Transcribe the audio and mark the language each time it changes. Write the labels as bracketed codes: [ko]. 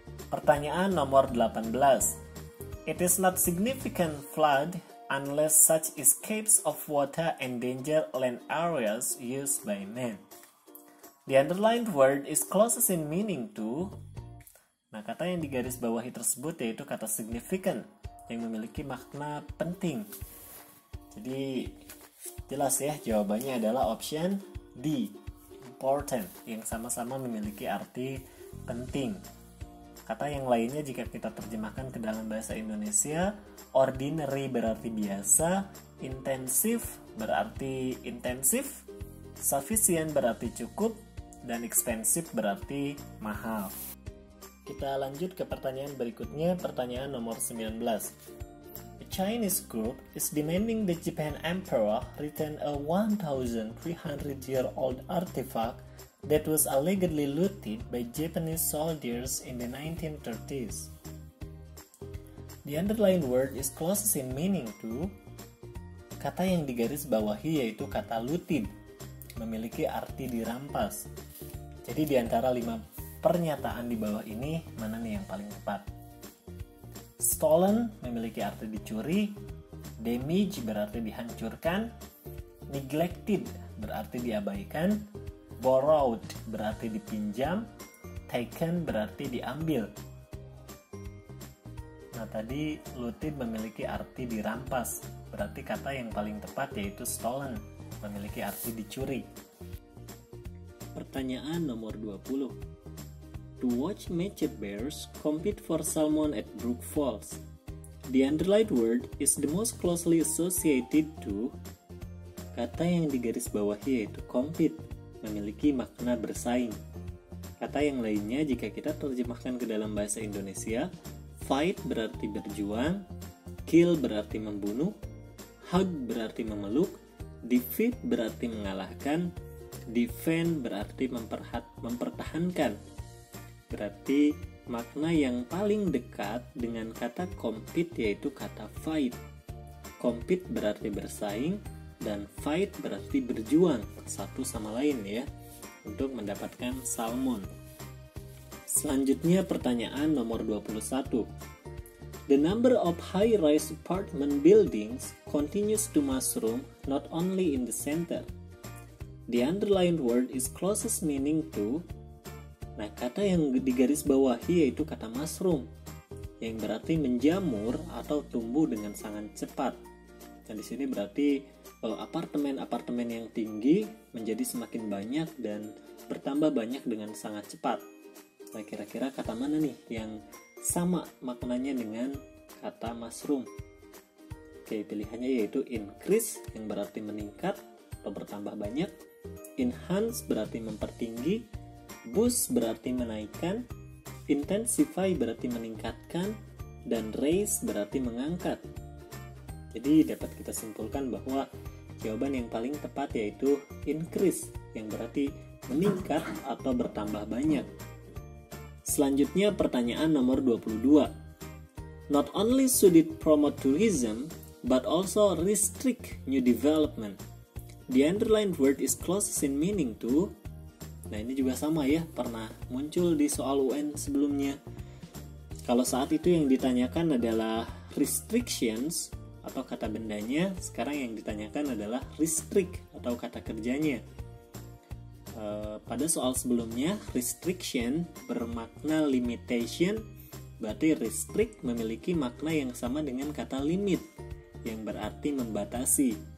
[id] Pertanyaan nomor 18. [en] It is not significant flood unless such escapes of water endanger land areas used by men. The underlined word is closest in meaning to. [id] Nah, kata yang digarisbawahi tersebut yaitu kata significant yang memiliki makna penting. Jadi jelas ya jawabannya adalah option D, important, yang sama-sama memiliki arti penting. Kata yang lainnya jika kita terjemahkan ke dalam bahasa Indonesia, ordinary berarti biasa, intensif berarti intensif, sufficient berarti cukup, dan expensive berarti mahal. Kita lanjut ke pertanyaan berikutnya, pertanyaan nomor 19. [en] A Chinese group is demanding the Japan Emperor return a 1,300-year-old artifact that was allegedly looted by Japanese soldiers in the 1930s. The underlined word is closest in meaning to. [id] Kata yang digarisbawahi yaitu kata looted, memiliki arti dirampas. Jadi di antara 5 pernyataan di bawah ini, mana nih yang paling tepat? Stolen memiliki arti dicuri, damage berarti dihancurkan, neglected berarti diabaikan, borrowed berarti dipinjam, taken berarti diambil. Nah, tadi looted memiliki arti dirampas, berarti kata yang paling tepat yaitu stolen, memiliki arti dicuri. Pertanyaan nomor 20. [en] To watch Matched Bears compete for salmon at Brook Falls. The underlined word is the most closely associated to. [id] Kata yang digarisbawahi yaitu compete, memiliki makna bersaing. Kata yang lainnya jika kita terjemahkan ke dalam bahasa Indonesia, fight berarti berjuang, kill berarti membunuh, hug berarti memeluk, defeat berarti mengalahkan, defend berarti mempertahankan. Berarti makna yang paling dekat dengan kata compete yaitu kata fight. Compete berarti bersaing, dan fight berarti berjuang satu sama lain ya untuk mendapatkan salmon. Selanjutnya pertanyaan nomor 21. [en] The number of high-rise apartment buildings continues to mushroom not only in the center. The underlined word is closest meaning to. [id] Nah, kata yang digarisbawahi yaitu kata mushroom yang berarti menjamur atau tumbuh dengan sangat cepat. Nah, di sini berarti apartemen-apartemen yang tinggi menjadi semakin banyak dan bertambah banyak dengan sangat cepat. Nah, kira-kira kata mana nih yang sama maknanya dengan kata mushroom? Oke, pilihannya yaitu increase yang berarti meningkat atau bertambah banyak, enhance berarti mempertinggi, boost berarti menaikkan, intensify berarti meningkatkan, dan raise berarti mengangkat. Jadi dapat kita simpulkan bahwa jawaban yang paling tepat yaitu increase yang berarti meningkat atau bertambah banyak. Selanjutnya pertanyaan nomor 22. [en] Not only should it promote tourism, but also restrict new development. The underlined word is closest in meaning to. [id] Nah, ini juga sama ya, pernah muncul di soal UN sebelumnya. Kalau saat itu yang ditanyakan adalah restrictions atau kata bendanya, sekarang yang ditanyakan adalah restrict atau kata kerjanya. Pada soal sebelumnya, restriction bermakna limitation, berarti restrict memiliki makna yang sama dengan kata limit, yang berarti membatasi.